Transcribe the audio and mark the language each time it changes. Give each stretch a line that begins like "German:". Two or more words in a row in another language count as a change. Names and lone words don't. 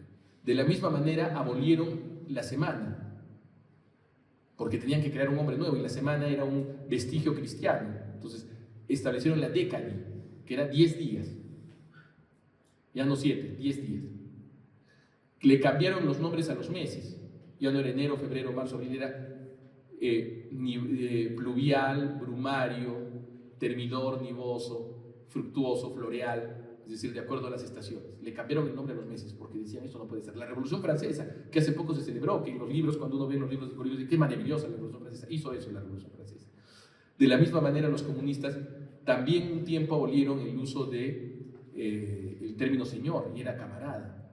Spanish: De la misma manera, abolieron la semana, porque tenían que crear un hombre nuevo, y la semana era un vestigio cristiano. Entonces, establecieron la décadi, que era 10 días. Ya no 7, 10 días. Le cambiaron los nombres a los meses. Ya no era enero, febrero, marzo, abril, era pluvial, brumario, termidor, nivoso, fructuoso, floreal, es decir, de acuerdo a las estaciones. Le cambiaron el nombre a los meses porque decían, esto no puede ser. La Revolución Francesa, que hace poco se celebró, que en los libros, cuando uno ve los libros de Corridos, dice, qué maravillosa la Revolución Francesa, hizo eso la Revolución Francesa. De la misma manera, los comunistas también un tiempo abolieron el uso de el término señor, y era camarada.